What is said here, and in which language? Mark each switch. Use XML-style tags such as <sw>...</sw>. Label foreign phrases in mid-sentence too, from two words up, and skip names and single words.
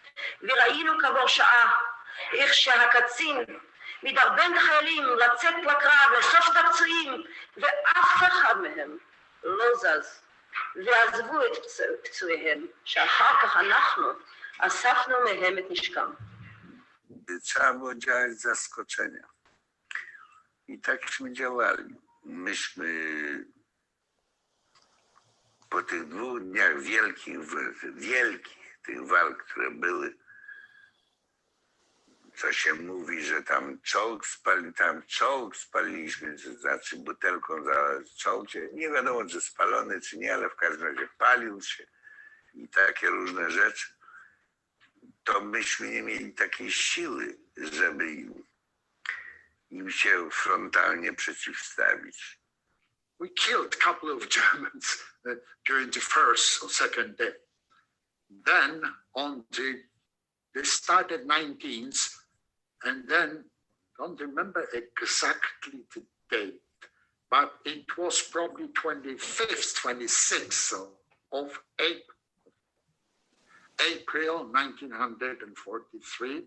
<he>וראינו כעבור שעה איך שהקצין מדרבן חיילים לצאת לקרב, לאסוף את הפצועים, ואף אחד מהם לא זז, ועזבו את פצועיהם, שאחר כך אנחנו אספנו מהם את נשקם.</he> <pl>Trzeba było działać z zaskoczenia. I takśmy działali. Myśmy po tych 2 dniach wielkich tych walk, które były, co się mówi, że tam czołg spaliliśmy, to znaczy butelką za czołg, nie wiadomo czy spalony czy nie, ale w każdym razie palił się i takie różne rzeczy, to myśmy nie mieli takiej siły, żeby im się frontalnie przeciwstawić.</pl> <en>We killed a couple of Germans during the first or second day. Then they started 19th, and then don't remember exactly the date, but it was probably 25th, 26th of April 1943.</en>